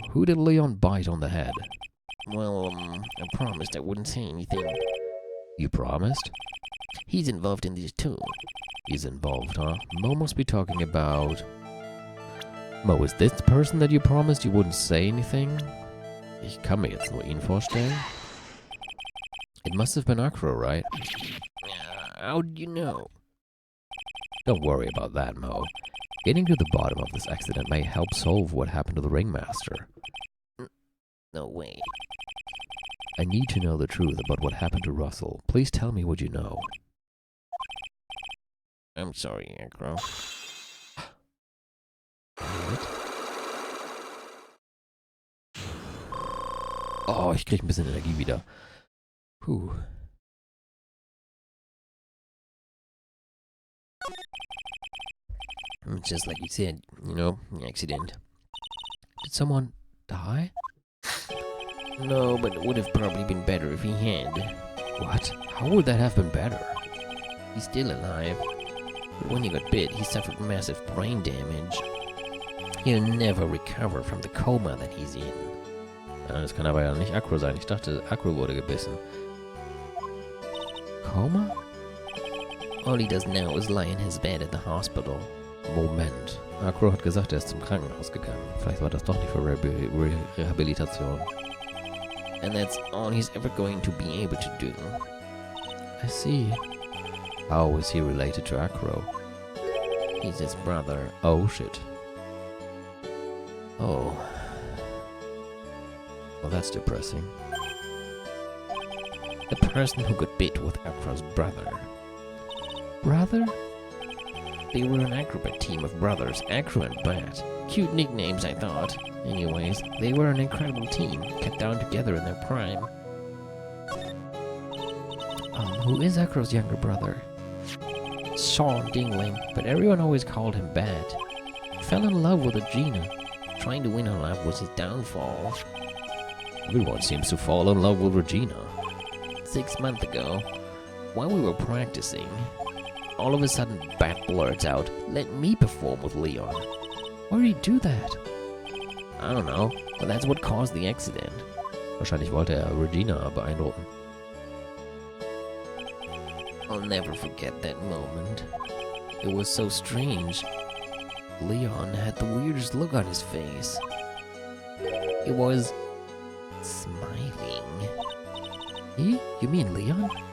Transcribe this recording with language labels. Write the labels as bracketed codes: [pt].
[en] Who did Leon bite on the head? Well, I promised I wouldn't say anything. You promised? He's involved in this too. He's involved, huh? Mo must be talking about... Mo, is this the person that you promised you wouldn't say anything? [de] Ich kann mir jetzt nur ihn vorstellen. [en] It must have been Acro, right? How do you know? Don't worry about that, Mo. Getting to the bottom of this accident may help solve what happened to the ringmaster. No way. I need to know the truth about what happened to Russell. Please tell me what you know. I'm sorry, Acro. [de] Oh, ich krieg ein bisschen Energie wieder. Puh. [en] Just like you said, accident. Did someone die? No, but it would have probably been better if he had. What? How would that have been better? He's still alive. But when he got bit, he suffered massive brain damage. He'll never recover from the coma that he's in. [de] Das kann aber ja nicht Acro sein. Ich dachte, Acro wurde gebissen. [en] Coma? All he does now is lie in his bed at the hospital. [de] Moment. Acro hat gesagt, er ist zum Krankenhaus gegangen. Vielleicht war das doch nicht für Rehabilitation. [en] And that's all he's ever going to be able to do. I see. How is he related to Acro? He's his brother. Oh, shit. Oh. Well, that's depressing. The person who got bit was Acro's brother. Brother? They were an acrobat team of brothers, Acro and Bat. Cute nicknames, I thought. Anyways, they were an incredible team, cut down together in their prime. Who is Acro's younger brother? Sean Dingling, but everyone always called him Bad. Fell in love with Regina. Trying to win her love was his downfall. Everyone seems to fall in love with Regina. 6 months ago, while we were practicing, all of a sudden Bat blurts out, "Let me perform with Leon." Why did he do that? I don't know, but that's what caused the accident. [de] Wahrscheinlich wollte er Regina beeindrucken. [en] I'll never forget that moment. It was so strange. Leon had the weirdest look on his face. It was smiling. He? You mean Leon?